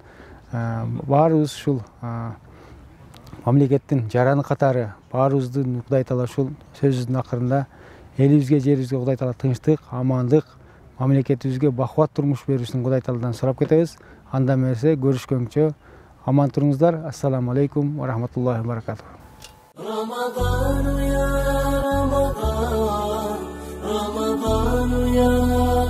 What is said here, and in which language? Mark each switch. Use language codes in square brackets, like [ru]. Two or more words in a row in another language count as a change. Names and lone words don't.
[ky] Баарыбыз ушул мамлекеттин жараны катары баарыбыздын Кудай Таала ушул сөзүбүздүн акырында элибизге, жерибизге Кудай Таала тынчтык, амандык, мамлекетибизге бакубат турмуш берүүсүн Кудай Тааладан сурап кетебиз. Андан берсе көрүшкөнчө аман туруңуздар. [ar] السلام عليكم ورحمة الله وبركاته. رمضان يا رمضان رمضان يا